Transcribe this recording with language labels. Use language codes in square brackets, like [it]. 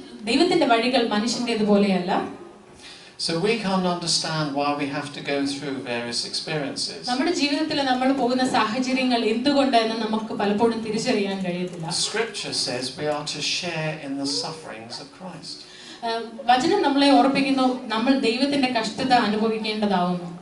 [ml] ദൈവത്തിന്റെ വഴികൾ മനുഷ്യന്റേതുപോലെയല്ല. [en] So we can't understand why we have to go through various experiences. [ml] നമ്മുടെ ജീവിതത്തിൽ നമ്മൾ പോകുന്ന സാഹചര്യങ്ങൾ എന്തുകൊണ്ടെന്ന് നമുക്ക് പലപ്പോഴും തിരിച്ചറിയാൻ കഴിയത്തില്ല. [en] Scripture says we are to share in the sufferings of Christ. [ml] വചനം നമ്മളെ ഓർപ്പിക്കുന്നു നമ്മൾ ദൈവത്തിന്റെ കഷ്ടത അനുഭവിക്കേണ്ടതാവുന്നു.